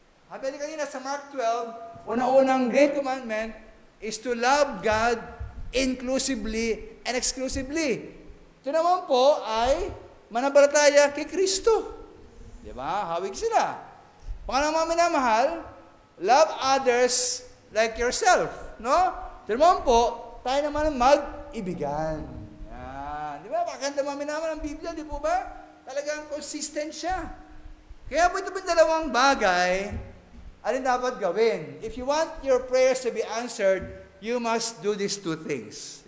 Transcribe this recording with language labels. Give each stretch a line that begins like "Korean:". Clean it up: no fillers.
Filipino: Sabi kanina sa Mark 12, unang
English: great commandment is to love God inclusively and exclusively.
Filipino: Ito naman po ay manampalataya kay Kristo. Di ba? Hawig sila. Pangalawang minamahal,
English: love others like yourself. No?
Filipino: Ito naman po, tayo naman mag-ibigan. Di ba? Pakaganda mga minamahal ang Biblia, di po ba? Talagang consistent siya. Kaya po ito po 2 bagay, alin dapat gawin?
English: If you want your prayers to be answered, you must do these 2 things.